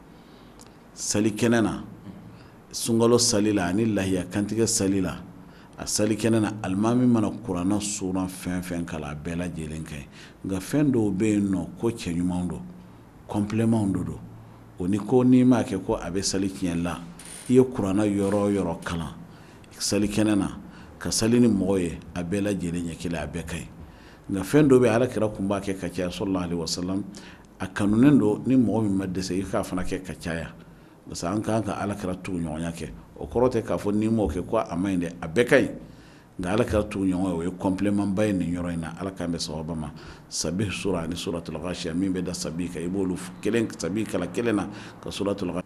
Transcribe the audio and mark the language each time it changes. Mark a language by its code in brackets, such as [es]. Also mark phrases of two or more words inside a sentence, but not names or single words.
[bm] sali kɛnɛ na sunkalo sali la ani lahiya kantigɛ sali la a sali kɛnɛ na alimami mana kuranɛ suran fɛn fɛn kalan a bɛɛ lajɛlen ka ɲi nka fɛn dɔw bɛ yen nɔ ko cɛ ɲumanw don complément dɔ don o ni ko n'i m'a kɛ ko a bɛ sali tiɲɛ la i ye kuranɛ yɔrɔ o yɔrɔ kalan sali kɛnɛ na ka sali ni mɔgɔ ye a bɛɛ lajɛlen ɲɛ kelen a bɛɛ ka ɲi nka fɛn dɔ bɛ yen alakira tun b'a kɛ ka caya [ar] صلى الله عليه وسلم [bm] a kanunen don ni mɔgɔ min ma dɛsɛ i k'a fana kɛ ka caya [fr] parce que [bm] an kan ka alakira tugu ɲɔgɔnya kɛ o kɔrɔ tɛ k'a fɔ n'i m'o kɛ ko a ma ɲi dɛ a bɛɛ ka ɲi nka alakira tugu ɲɔgɔn o ye complément ba ye nin yɔrɔ in na ala k'an bɛ sababa ma sabih sura ani [ar] سورة الغاشية [bm] min bɛ da sabih kan i b'olu kelen sabih kala kelen na ka [ar] سورة الغاشية